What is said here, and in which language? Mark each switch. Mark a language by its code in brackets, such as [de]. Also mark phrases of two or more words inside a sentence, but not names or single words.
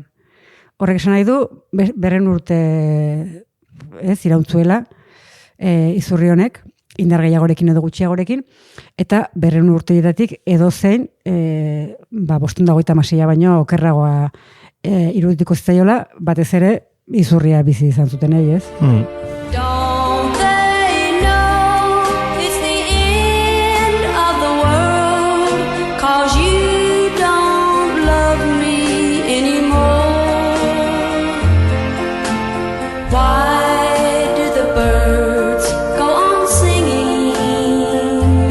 [eu] Horrek esan nahi du, 100 urte irautzuela Izurri honek, indar gehiagorekin edo gutxiagorekin, eta 100 urteetatik edozein 556 baino okerragoa irudituko zitzaiola, batez ere Izurria bizi izan zuten ez? [en] Don't they know it's the end of the world, 'cause you don't love me anymore? Why do the birds go on singing?